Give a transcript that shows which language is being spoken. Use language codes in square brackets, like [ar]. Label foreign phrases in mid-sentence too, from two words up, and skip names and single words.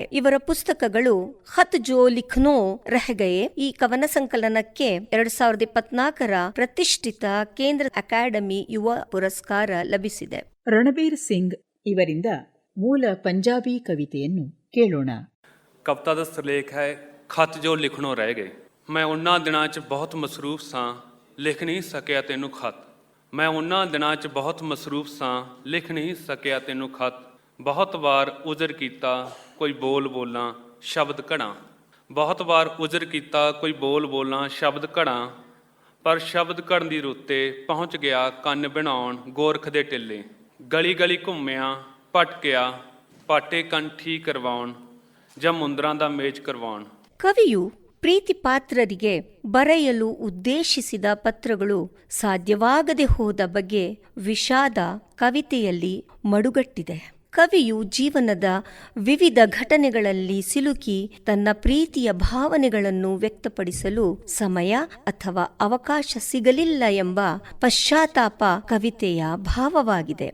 [kn] ಇವರ ಪುಸ್ತಕಗಳು ಖತ್ ಜೋ ಲಿಖ್ನೋ ರಹ ಗಯೆ ಈ ಕವನ ಸಂಕಲನಕ್ಕೆ 2024 ಪ್ರತಿಷ್ಠಿತ ಕೇಂದ್ರ ಅಕಾಡೆಮಿ ಯುವ ಪುರಸ್ಕಾರ ಲಭಿಸಿದೆ. ರಣಬೀರ್ ಸಿಂಗ್ ಇವರಿಂದ ಮೂಲ ಪಂಜಾಬಿ ಕವಿತೆಯನ್ನು ಕೇಳೋಣ. [pa] ਕਵਿਤਾ ਦਾ ਸਿਰਲੇਖ ਹੈ ਖਤ ਜੋ ਲਿਖਣੋਂ ਰਹਿ ਗਏ। ਮੈਂ ਉਹਨਾਂ ਦਿਨਾਂ 'ਚ ਬਹੁਤ ਮਸਰੂਫ ਸਾਂ, ਲਿਖ ਨਹੀਂ ਸਕਿਆ ਤੈਨੂੰ ਖਤ। ਮੈਂ ਉਹਨਾਂ ਦਿਨਾਂ 'ਚ ਬਹੁਤ ਮਸਰੂਫ ਸਾਂ, ਲਿਖ ਨਹੀਂ ਸਕਿਆ ਤੈਨੂੰ ਖਤ। ਬਹੁਤ ਵਾਰ ਉਜ਼ਰ ਕੀਤਾ ਕੋਈ ਬੋਲ ਬੋਲਾਂ ਸ਼ਬਦ ਘੜਾਂ, ਬਹੁਤ ਵਾਰ ਉਜ਼ਰ ਕੀਤਾ ਕੋਈ ਬੋਲ ਬੋਲਾਂ ਸ਼ਬਦ ਘੜਾਂ। ਪਰ ਸ਼ਬਦ ਘੜਨ ਦੀ ਰੁੱਤੇ ਪਹੁੰਚ ਗਿਆ ਕੰਨ ਬਣਾਉਣ ਗੋਰਖ ਦੇ ਟਿੱਲੇ। ਗਲੀ ਗਲੀ ਘੁੰਮਿਆ ਭਟਕਿਆ ਪਾਟੇ ਕੰਠੀ ਕਰਵਾਉਣ ਜਾਂ ਮੁੰਦਰਾਂ ਦਾ ਮੇਚ ਕਰਵਾਉਣ. [kn] ಕವಿಯು ಪ್ರೀತಿ ಪಾತ್ರರಿಗೆ ಬರೆಯಲು ಉದ್ದೇಶಿಸಿದ ಪತ್ರಗಳು ಸಾಧ್ಯವಾಗದೆ ಹೋದ ಬಗ್ಗೆ ವಿಷಾದ ಕವಿತೆಯಲ್ಲಿ ಮಡುಗಟ್ಟಿದೆ. ಕವಿಯು ಜೀವನದ ವಿವಿಧ ಘಟನೆಗಳಲ್ಲಿ ಸಿಲುಕಿ ತನ್ನ ಪ್ರೀತಿಯ ಭಾವನೆಗಳನ್ನು ವ್ಯಕ್ತಪಡಿಸಲು ಸಮಯ ಅಥವಾ ಅವಕಾಶ ಸಿಗಲಿಲ್ಲ ಎಂಬ ಪಶ್ಚಾತ್ತಾಪ ಕವಿತೆಯ ಭಾವವಾಗಿದೆ.